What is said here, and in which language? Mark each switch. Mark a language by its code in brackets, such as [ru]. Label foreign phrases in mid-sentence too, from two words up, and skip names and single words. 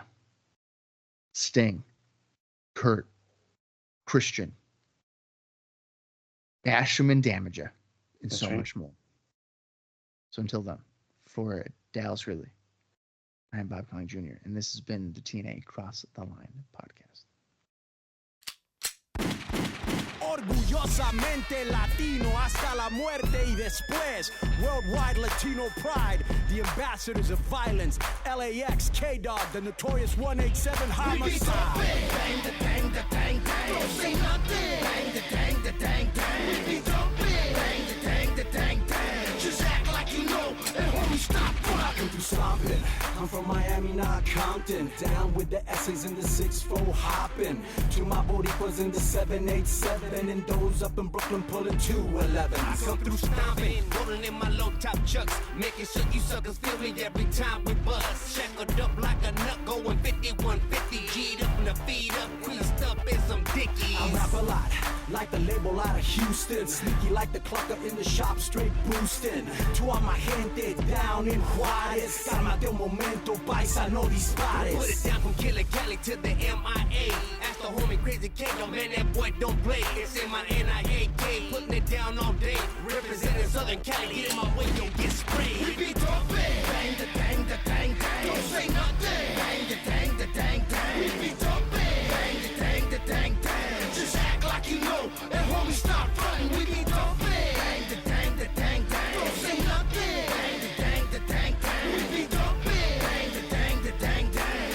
[en] Sting, Kurt, Christian, Basham and Damager, and That's so right. much more. So until then, for Dallas Gridley, I'm Bob Colling Jr., and this has been the TNA Cross the Line podcast. [es] Orgullosamente Latino hasta la muerte y después. [en] Worldwide Latino pride, the ambassadors of violence. LAX, K-Dog, the notorious 187 homicide. Bang, da, dang, da, dang, dang. Don't say nothing. Bang, da, dang, da, dang, dang. We be dumping. Bang, da, dang, da, dang, dang. Just act like you know, and homie, stop rocking through stomping. I'm from Miami, not Compton. Down with the essays in the 6-4 hopping. To my Boricuas in the 787. And those up in Brooklyn pulling 211. I come through stomping, rolling in my low top chucks, making sure you suckers feel me every time we bust. Shackled up like a nut, going 5150, G'd up and the feet up, creased up in some dickies. I rap a lot, like the label out of Houston. Sneaky like the clucker in the shop, straight boosting. To all my gente down in Juarez. [es] Cálmate un momento, paisa, no dispares. [en] Put it down from Killer Cali to the MIA. Ask the homie Crazy K, yo man, that boy don't play. It's in my NIAK, putting it down all day. Representing Southern Cali, get in my way, don't get sprayed. We be dumping. Bang, da, dang, da, dang, dang. Don't say nothing. Bang, da, dang, da, dang, dang. We be dumping. Bang, da, dang, da, dang, dang. Just act like you know, and homie, stop fronting. We be dumping. Bang, da, dang, da, dang, dang. Don't say nothing. Bang, da, dang, da, dang, dang. We be dumping. Bang, da, dang, da, dang, dang.